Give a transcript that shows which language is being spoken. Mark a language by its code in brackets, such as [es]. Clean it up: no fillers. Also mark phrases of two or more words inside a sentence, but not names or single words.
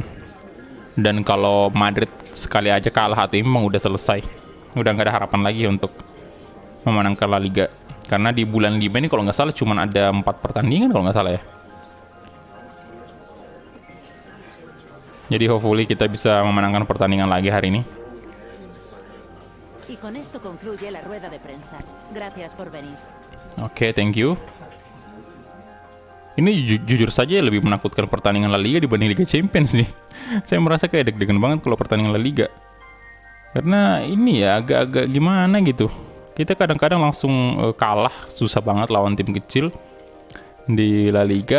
[id] Dan kalau Madrid sekali aja kalah atau imbang udah selesai. Udah nggak ada harapan lagi untuk memenangkan La Liga. Karena di bulan 5 ini kalau nggak salah cuma ada 4 pertandingan kalau nggak salah ya. Jadi hopefully kita bisa memenangkan pertandingan lagi hari ini. [es] Y con esto concluye la rueda de prensa. Gracias por venir. [en] Oke, thank you. [id] Ini jujur saja lebih menakutkan pertandingan La Liga dibanding Liga Champions nih. Saya merasa kayak deg-degan banget kalau pertandingan La Liga. Karena ini ya agak-agak gimana gitu. Kita kadang-kadang langsung kalah, susah banget lawan tim kecil di La Liga.